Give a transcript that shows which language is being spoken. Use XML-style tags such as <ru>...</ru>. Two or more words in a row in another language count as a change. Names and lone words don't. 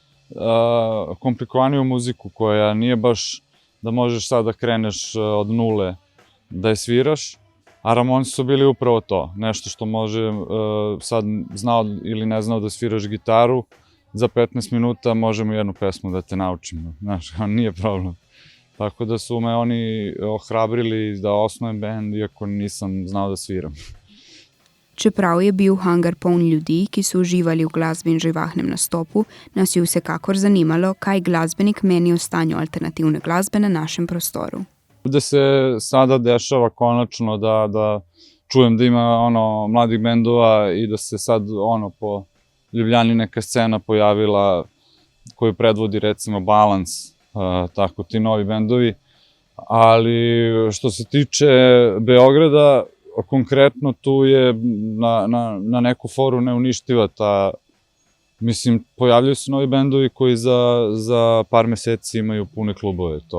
<sr>komplikovaniju muziku koja nije baš da možeš sad da kreneš od nule da je sviraš, a Ramonsi su bili upravo to, nešto što može, sad znao ili ne znao da sviraš gitaru, za 15 minuta možemo jednu pesmu da te naučimo, znaš, nije problem. Tako da su me oni ohrabrili da osnujem bend, iako nisam znao da sviram.</sr> <sl>Čeprav je bil Hangar poln ljudi, ki so uživali v glasbi in živahnem nastopu, nas je vsekakor zanimalo, kaj glasbenik meni o stanju alternativne glasbe na našem prostoru.</sl> <sr>Ovde se sada dešava konačno da čujem da ima mladih bendova i da se sad po Ljubljani neka scena pojavila koju predvodi recimo Balans, tako ti novi bendovi, ali što se tiče Beograda, konkretno tu je na neku foru neuništiva ta, mislim, pojavljaju se novi bendovi koji za par meseci imaju pune klubove,</sr>